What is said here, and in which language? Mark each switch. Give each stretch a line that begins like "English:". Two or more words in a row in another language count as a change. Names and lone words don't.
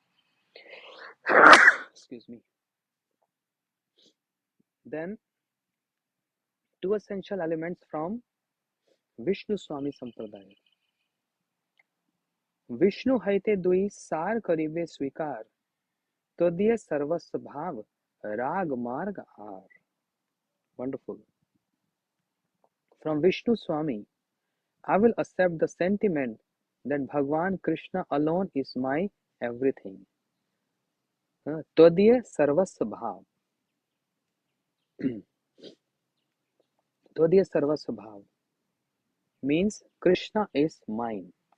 English: Excuse me. Then, two essential elements from Vishnu Swami Sampradaya.
Bangla: বিষ্ণু হৈতে দুই সার করিবে স্বীকার, তদীয় সর্বস্ব ভাব রাগ মার্গ আর.
English: Wonderful. From Vishnu Swami, I will accept the sentiment that Bhagwan Krishna alone is my everything.
Bangla: তদীয় সর্বস্ব ভাব. তদীয় সর্বস্ব ভাব
English: means Krishna is mine.